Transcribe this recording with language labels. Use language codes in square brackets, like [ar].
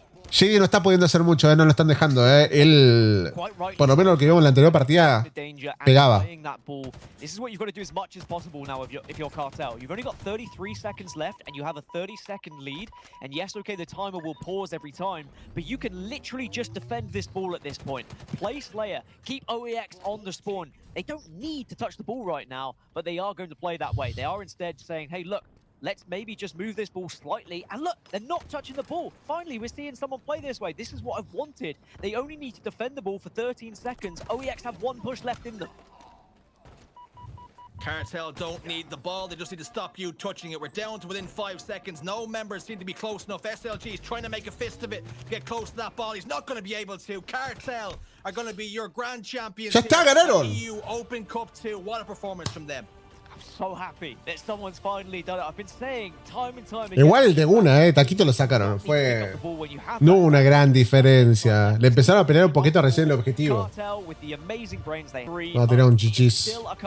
[es] Shaady no está pudiendo hacer mucho, no lo están dejando. Él, por lo menos lo que vimos en la anterior partida, pegaba. [en] This is what you've got to do as much as possible now if you're Cartel. You've only got 33 seconds left and you have a 30-second lead. And yes, okay, the timer will pause every time, but you can literally just defend this ball at this point. Play Slayer, keep OEX on the spawn. They don't need to touch the ball right now, but they are going to play that way. They are instead saying, hey, look, let's maybe just move this ball slightly. And look, they're not touching the ball. Finally, we're seeing someone play this way. This is what I've wanted. They only need to defend the ball for 13 seconds. OEX have 1 push left in them. Cartel don't need the ball. They just need to stop you touching it. We're down to within 5 seconds. No members seem to be close enough. SLG is trying to make a fist of it to get close to that ball. He's not going to be able to. Cartel are going to be your grand champions. [es] Ya está, ganaron. [en] EU Open Cup 2. What a performance from them. So happy that someone's finally done it. I've been saying time and time again. [es] Igual de una, Taquito lo sacaron. No hubo una gran diferencia. Le empezaron a pelear un poquito recién el objetivo. No, tiraron GG's.